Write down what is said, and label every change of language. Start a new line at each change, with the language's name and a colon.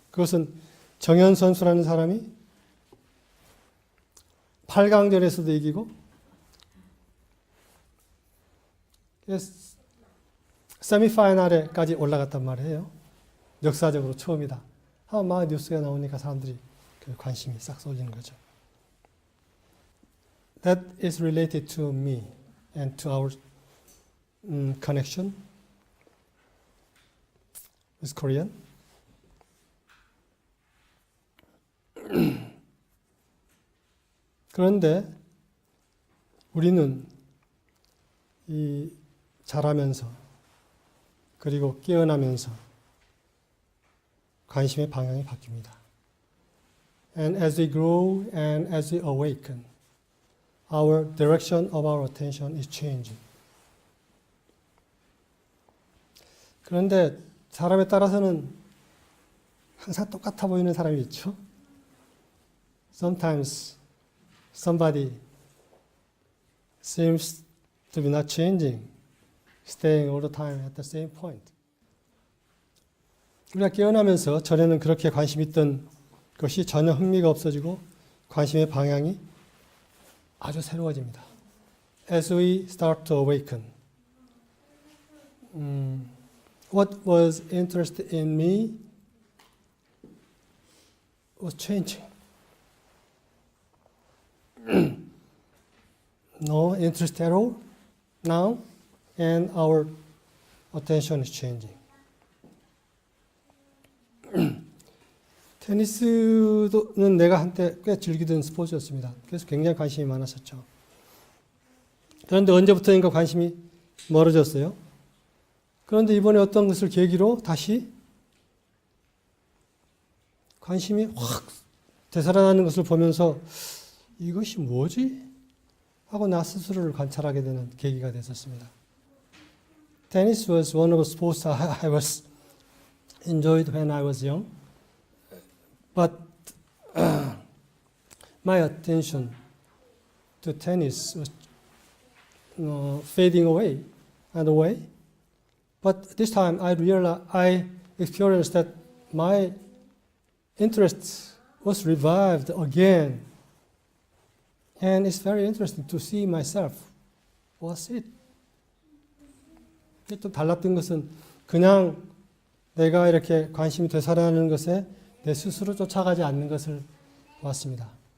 Korean: 그것은 정현 선수라는 사람이 8강전에서도 이기고 세미파이널에까지 올라갔단 말이에요. 역사적으로 처음이다. 막 뉴스가 나오니까 사람들이 그 관심이 싹 쏠리는 거죠.
English: That is related to me and to our connection with Korean.
Korean: 그런데 우리는 이 자라면서 그리고 깨어나면서 관심의 방향이 바뀝니다.
English: And as we grow and as we awaken, our direction of our attention is changing.
Korean: 그런데 사람에 따라서는 항상 똑같아 보이는 사람이 있죠.
English: Sometimes somebody seems to be not changing, staying all the time at the same point.
Korean: 우리가 깨어나면서 전에는 그렇게 관심 있던 것이 전혀 흥미가 없어지고 관심의 방향이 아주 새로워집니다.
English: As we start to awaken, what was interested in me was changing. No interest at all now, and our attention is changing.
Korean: 테니스는 내가 한때 꽤 즐기던 스포츠였습니다. 그래서 굉장히 관심이 많았었죠. 그런데 언제부터인가 관심이 멀어졌어요. 그런데 이번에 어떤 것을 계기로 다시 관심이 확 되살아나는 것을 보면서 이것이 뭐지? 하고 나 스스로를 관찰하게 되는 계기가 됐었습니다.
English: Tennis was one of the sports I was enjoyed when I was young, but my attention to tennis was fading away and away. But this time I experienced that my interest was revived again. And it's very interesting to see myself. What's it?
Korean: 또 달랐던 것은 그냥 내가 이렇게 관심이 되살아나는 것에 내 스스로 쫓아가지 않는 것을 보았습니다.